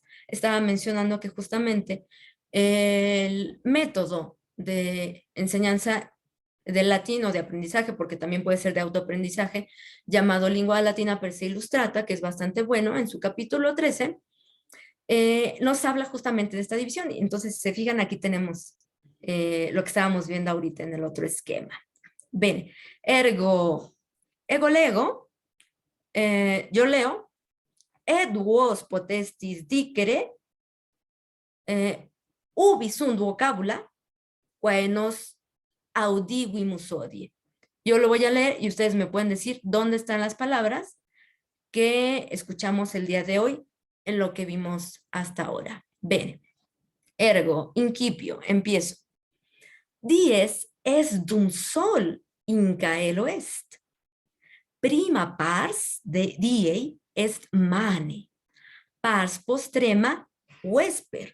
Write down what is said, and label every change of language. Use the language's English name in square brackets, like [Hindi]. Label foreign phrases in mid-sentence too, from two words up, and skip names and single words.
[Spanish] Estaba mencionando que justamente el método de enseñanza del latín o de aprendizaje, porque también puede ser de autoaprendizaje, llamado Lingua Latina per se Illustrata, que es bastante bueno, en su capítulo 13, nos habla justamente de esta división. Entonces, si se fijan, aquí tenemos lo que estábamos viendo ahorita en el otro esquema. [Latin] Bene, ego lego, [Spanish] yo leo, [Latin] ed vos potestis dicere, ubi sunt vocabula, quae nos audivimus hodie. [Spanish] Yo lo voy a leer y ustedes me pueden decir dónde están las palabras que escuchamos el día de hoy en lo que vimos hasta ahora. [Latin] Bene, ergo, incipio, [Spanish] empiezo. [Latin] Dies est dum sol in caelo est. Prima pars de diei est mane. Pars postrema vesper.